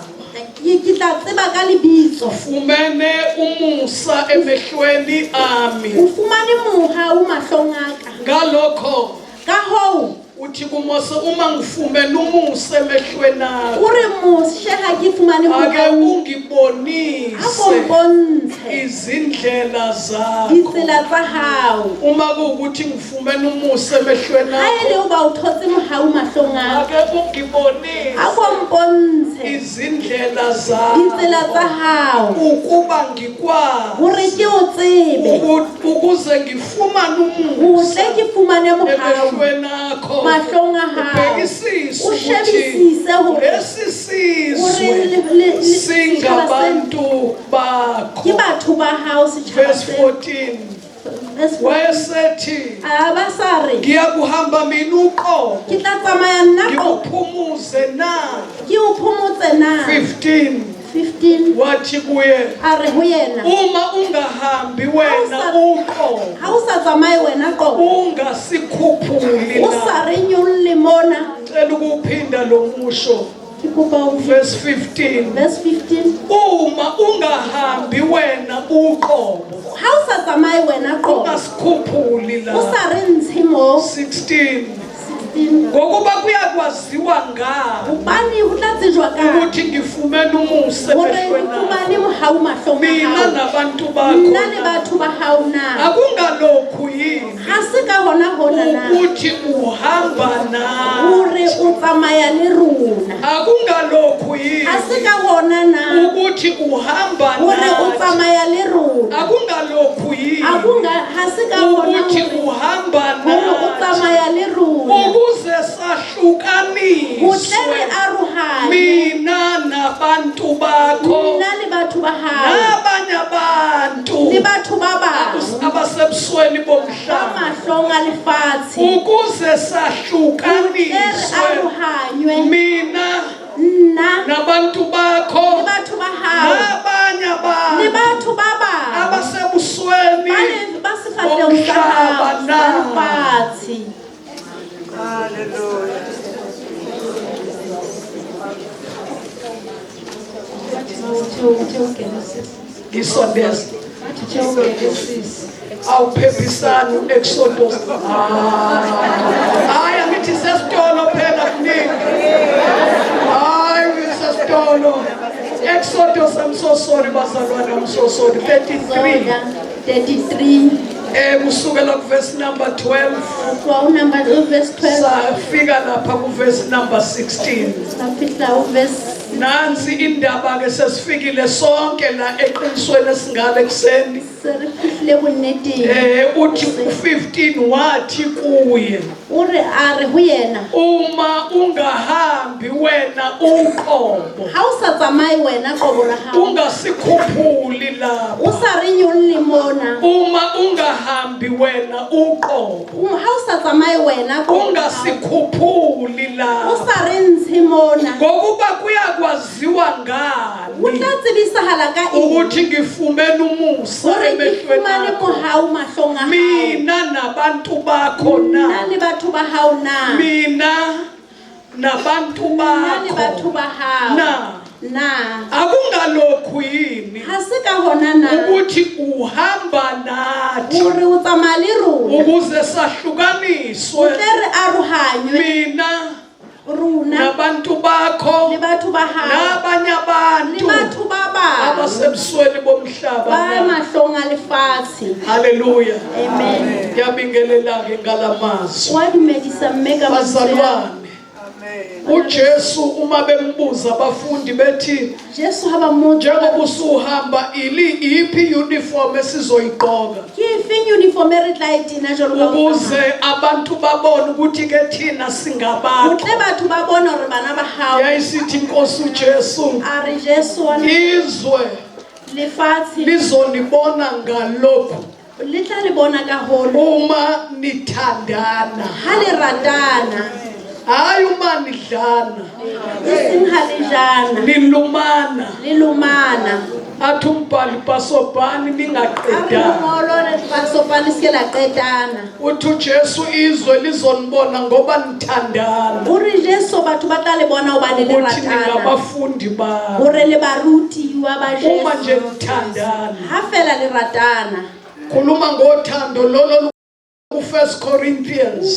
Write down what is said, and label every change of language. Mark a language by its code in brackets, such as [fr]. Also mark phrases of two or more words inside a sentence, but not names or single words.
[st] ke tla tseba ka lebitso [zu] fumene umusa emehlweni ami. [st] o fumane moha o mahlong aka [zu] Ngalokho [st] ka hoo [zu] uthi kuMose uma ngifumene umusa emehlweni akho [st] o re Moshe ha ke fumane ake moha ako [zu] ungibonise [st] bontshe [zu] izindlela zakho. [st] ditsela tsa hao [zu] Uma kuwukuthi ngifumene umusa emehlweni [st] ha e le [zu] akho [st] o ba o thotse moha o mahlong ako [zu] ake ungibonise [st] ako mpontshe [zu] izindlela zakho [st] ditsela tsa hao [zu] ukuba ngikwazi [st] hore ke o tsebe [zu] ukuze ngifumane [st] ho [zu] umusa [st] tle ke fumane mohao [zu] emehlweni akho [st] mahlong a hao [zu] ubhekisise [st] o [zu] ukuthi [st] shebisise hore [zu] lesi sizwe [st] hore [zu] singabantu [st] ke [zu] bakho. [st] batho ba hao setjhaba Verse se [zu] 14 wayesethi [st] ba sa re [zu] ngiyakuhamba mina uqobo [st] ke tla tsamaya nna ko [zu] ngikuphumuze na. [st] ke o phomotse na 15 15 [zu] wathi kuye [st] a re ho yena [zu] uma ungahambi wena uqobo [st] ha o sa tsamaye wena ko [zu] ungasikhuphuli [st] o sa [zu] na. [st] re nyolle mona [zu] Cela ukuphinda lo musho. [st] ke kopa o Verse 15 verse 15 [zu] uma ungahambi wena uqobo [st] ha o sa tsamaye wena ko [zu] ungasikhuphuli [st] o [zu] la. [st] sa re ntshe mo 16 16 [zu] ngokuba kuyakwaziwa ngawo [st] hobane ho tla tsejwa ka [zu] ukuthi ngifumene umusa [st] hore o [zu] emehlweni akho. [st] fumane mohau mahlong a [zu] Mina [st] hao [zu] nabantu [st] nna le [zu] bakho [st] batho ba hao na [zu] akungalokhu yini [st] ha se ka hona hona na [zu] ukuthi uhamba nawe. [st] hore o tsamaya le rona [zu] Akungalokhu yini [st] ha se ka hona na [zu] ukuthi uhamba [st] hore o [zu] nawe. [st] tsamaya le rona [zu] Akungalokhu yini [st] ha se ka hona [zu] ukuthi [st] hore [zu] uhamba [st] hore o [zu] nawe. [st] tsamaya le rona [zu] Ukuze [st] ho tle re [zu] sahlukaniswe [st] arohanye [zu] mina nabantu bakho [st] nna le batho ba hao [zu] nabanye abantu [st] le batho ba bang [zu] abasebusweni [st] ba [zu] bomhlaba [st] mahlong a lefatshe [zu] ukuze [st] ho tle re [zu] sahlukaniswe [st] arohanywe [zu] mina [st] nna [zu] nabantu bakho [st] le batho ba hao [zu] nabanye [st] le [zu] abantu [st] batho ba bang [zu] abasebusweni [st] ba sefahlehong sa hao [zu] Bomhlaba na. [st] sa lefatshe Hallelujah. [zu] Ngisondeza awuphephisani u-Exodus. Hayi angithi sesitolo phela kuningi. Hayi sesitolo. [en] Exodus, I'm so sorry bazalwane, I'm so sorry. 33. 33 [zu] Kusukela ku [en] verse number [zu] 12 [st] kwa [en] number verse [st] 12 [zu] safika lapha ku [en] verse number [zu] 16. [st] safika verse [zu] Nansi indaba ke sesifikile sonke la eqinisweni esingale kuseni. [st] serifihle bonneteng [zu] Uthi u15 wathi kuye, [st] ore are ho yena [zu] uma ungahambi wena uqobo, [st] ha o sa tsamaye wena qobo la hao [zu] ungasikhuphuli lapha. [st] o sa re nyolle mona [zu] Uma ungahambi wena uqobo, [st] ha o sa tsamaye wena qobo [zu] ungasikhuphuli [st] o [zu] lapha. [st] sa re ntshe mona [zu] Ngokuba kuyakwaziwa [st] o [zu] ngani [st] tla tsebisahala ka [zu] ukuthi ngifumene umusa [st] ore ke [zu] emehlweni [st] fumane [zu] akho. [st] mohau mahlong a hao [zu] Mina nabantu bakho [st] na na, le batho ba hao na [zu] mina nabantu [st] na le batho [zu] bakho [st] ba hao na. na [zu] Akungalokhu yini [st] ha se ka hona na [zu] ukuthi uhamba nathi [st] ore o tsamaya le rona [zu] ukuze sahlukaniswe, [st] tle re arohanywe [zu] mina [st] rona [zu] nabantu bakho [st] le batho ba hao [zu] nabanye [st] le [zu] abantu [st] batho ba bang [zu] abasebusweni bomhlaba [st] ba na. mahlong a lefatshe. Haleluya. Amen. [zu] Ngiyabingelela-ke ngalamazwi. [st] Wa dumedisa mme ka [zu] Bazalwane, uJesu uma bembuza abafundi bethi [st] Jesu ha ba mo [zu] njengoba usuhamba iphi uniform esizoyiqoka [st] ke efeng uniform e re tla e tena jalo ka [zu] ukuze abantu babone ukuthi ke thina [st] o [zu] singabakho. [st] tle batho ba bona hore bana ba hao [zu] Yayisithi inkosi uJesu, [st] a re Jesu wa [zu] izwe [st] lefatshe [zu] lizonibona ngalokhu [st] le tla le bona ka holo [zu] uma nithandana, [st] ha le ratana [zu] hayi uma nidlana [st] eseng ha le jana [zu] nilumana. [st] le lumana [zu] Athi umbhali Pasobhani [st] a re [zu] ningaqedana. [st] mongolo le pasopane se la qetana [zu] Uthi uJesu izwe lizonibona ngoba nithandana, [st] o re Jesu batho ba tla le bona hobane le [zu] ukuthi [st] ratana [zu] ningabafundi bakhe [st] hore le barutiwa ba [zu] uma nje [st] Jesu [zu] nithandana. [st] ha fela le ratana [zu] Khuluma ngothando lolo ku-1 Corinthians